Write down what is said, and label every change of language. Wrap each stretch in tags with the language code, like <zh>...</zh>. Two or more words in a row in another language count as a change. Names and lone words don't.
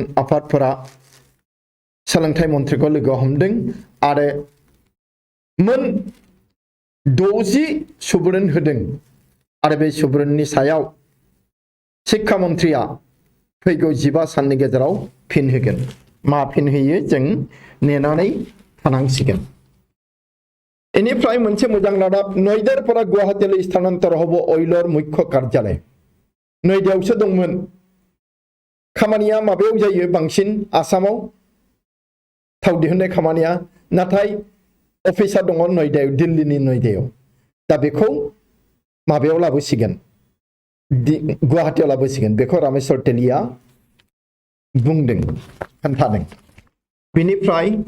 <brx>आफादफोरा सोलोंथाइ मन्थ्रिखौ लोगो हमदों आरो मोन 60 सुबुरुन होदों आरो बे सुबुरुननि सायाव शिक्षा मन्थ्रिया फैगौ 15 साननि गेजेराव फिन होगोन मा फिन होयो जों नेनानै थानांसिगोन बेनिफ्राय मोनसे मोजां रादाब नयदारफोरा गुवाहाटीयाव स्थानान्तर हब अइलर मुख्य कार्यालय नयदायावसो दंमोन खामानिया माबायाव जायो बांसिन आसामाव थाव दिहुननाय खामानिया नाथाय अफिसा दङ नयदायाव दिल्लीनि नयदायाव दा बेखौ माबायाव लाबोसिगोन गुवाहाटीयाव लाबोसिगोन बेखौ रामेश्वर तेलिया बुंदों खोन्थादों बेनिफ्राय</brx>